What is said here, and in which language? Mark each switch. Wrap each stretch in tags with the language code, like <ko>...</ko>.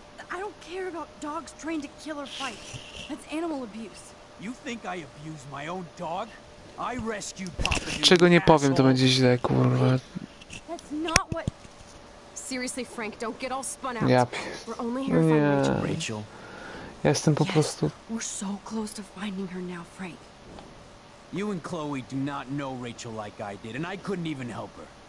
<en>I don't care about dogs trained to kill or fight. That's animal abuse. You think I abuse my own dog? I rescued Papa Dude.</en> <pl>Czego nie powiem, to będzie źle, kurwa.</pl> <en>That's not what... Seriously, Frank, don't get all spun out.</en> <pl>Ja</pl> <en>We're only here to find Rachel. Rachel.</en> <pl>Ja jestem po prostu...</pl> <en>We're so close to finding her now, Frank. You and Chloe do not know Rachel like I did, and I couldn't even help her.</en>